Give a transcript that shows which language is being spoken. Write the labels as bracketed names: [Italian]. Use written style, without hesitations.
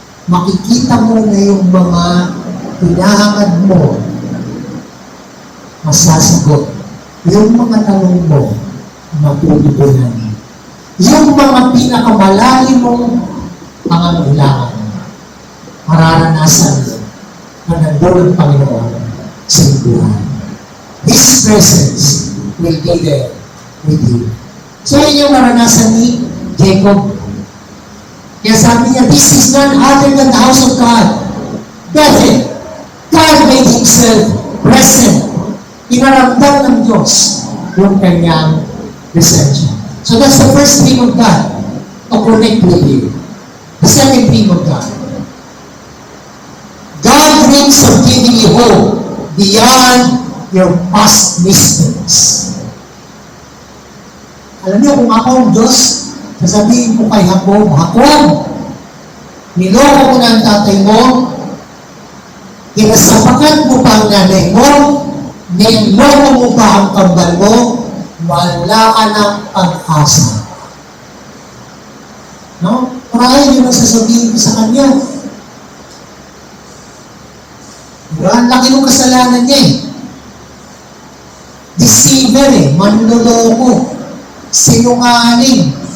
[Filipino] makikita mo na yung mga hinahangad mo, masasagot. Yung mga tanong mo, matutugunan. Yung mga pinakamalalim mong pangangailangan, mararanasan mo na nandun ang Panginoon sa iyong buhay. [English] His presence will be there with you. [Filipino] So yun yung maranasan ni Jacob. Kaya sabi niya, [English] this is none other than the house of God. David, God made Himself present. [Filipino] Inaramdam ng Diyos yung kanyang presensya. [English] So that's the first thing of God, to connect with you. The second thing of God, God dreams of giving you hope beyond your past mistakes. [Filipino] Alam niyo, kung ako ang Diyos, sasabihin ko kay Jacob, niloko ko na ang tatay mo, kinasapakan mo pa ang nanay mo, niloko mo pa ang kambal mo, wala ka ng pag-asa. No? Marahil yun ang sasabihin ko sa kanya. Diba? Ang laki ng kasalanan niya eh. Deceiver eh, manloloko, sinungaling.